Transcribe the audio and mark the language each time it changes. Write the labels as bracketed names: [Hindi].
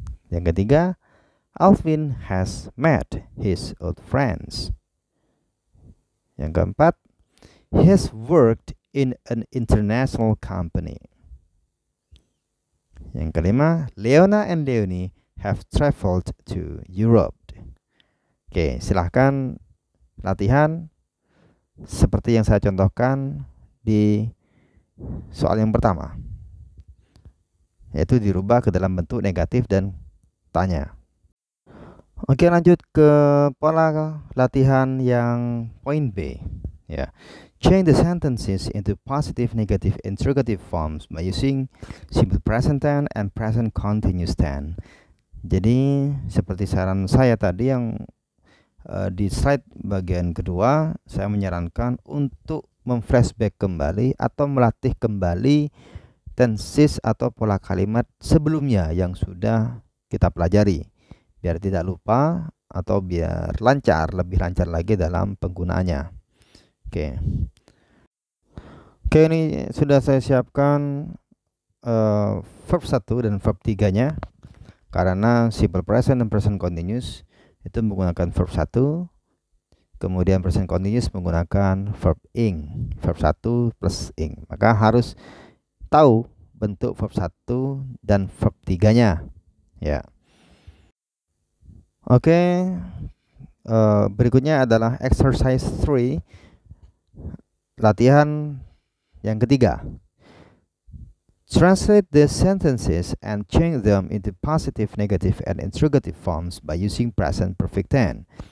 [Indonesian] Yang ketiga, [English] Alvin has met his old friends. [Indonesian] Yang keempat, [English] he has worked in an international company. [Indonesian] Yang kelima, [English] Leona and Leonie have traveled to Europe. [Indonesian] Oke, silahkan latihan seperti yang saya contohkan di soal yang pertama, yaitu dirubah ke dalam bentuk negatif dan tanya. Oke, lanjut ke pola latihan yang poin B Ya. [English] Change the sentences into positive, negative, interrogative forms by using simple present tense and present continuous tense. [Indonesian] Jadi seperti saran saya tadi yang di slide bagian kedua, saya menyarankan untuk memflashback kembali atau melatih kembali tenses atau pola kalimat sebelumnya yang sudah kita pelajari, biar tidak lupa atau biar lebih lancar lagi dalam penggunaannya. Oke, ini sudah saya siapkan verb 1 dan verb 3-nya. Karena simple present dan present continuous itu menggunakan verb 1, kemudian present continuous menggunakan verb ing, verb 1 plus ing. Maka harus tahu bentuk verb 1 dan verb 3-nya. Ya. Oke. Berikutnya adalah exercise 3. Latihan yang ketiga. [English] Translate the sentences and change them into positive, negative, and interrogative forms by using present perfect tense.